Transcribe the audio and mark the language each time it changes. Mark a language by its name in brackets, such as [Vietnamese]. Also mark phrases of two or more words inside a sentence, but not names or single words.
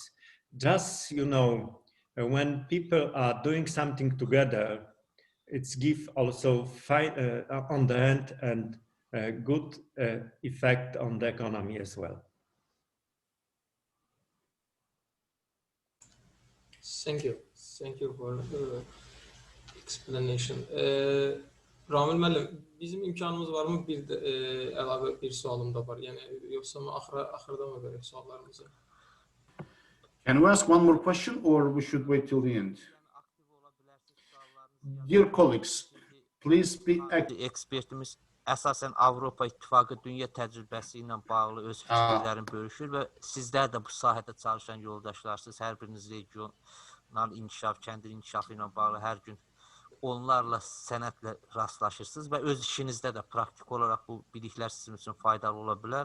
[English] Just, you know, when people are doing something together, it's give also on the end and good effect on the economy as well. Thank you for the explanation. [Azerbaijani] Ramil müəllim, bizim imkanımız varmı bir də əlavə bir sualım da var. Yəni yoxsa axırda mı verək suallarımızı? [English] Can we ask one more question or we should wait till the end? Dear colleagues, please be active. [Azerbaijani] Ekspertimiz əsasən Avropa İttifaqı dünya təcrübəsi ilə bağlı öz fikirlərini bölüşür və sizlər də bu sahədə çalışan yoldaşlarsınız. Hər biriniz regional inkişaf, kəndin inkişafı ilə bağlı hər gün onlarla sənədlə rastlaşırsınız və öz işinizdə də praktik olaraq bu biliklər sizin üçün faydalı ola bilər.